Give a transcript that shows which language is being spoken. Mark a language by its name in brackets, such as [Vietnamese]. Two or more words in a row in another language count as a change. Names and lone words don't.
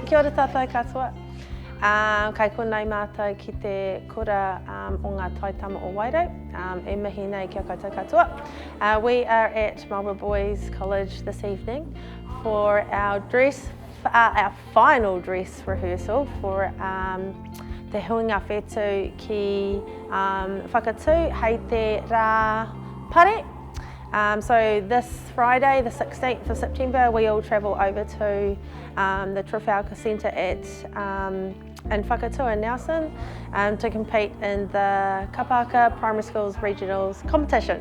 [Māori] tātou katoa. Kai konei mātou ki te kura o ngā taitama o Wairau, e mihi nei kia koutou katoa. [English] We are at Marlborough Boys College this evening for our final dress rehearsal for [Māori] te huinga whetū ki whakatū hei te rā pare. [English] So this Friday, the 16th of September, we all travel over to the Trafalgar Centre in Whakatū in Nelson to compete in the Kapa Primary Schools Regionals competition.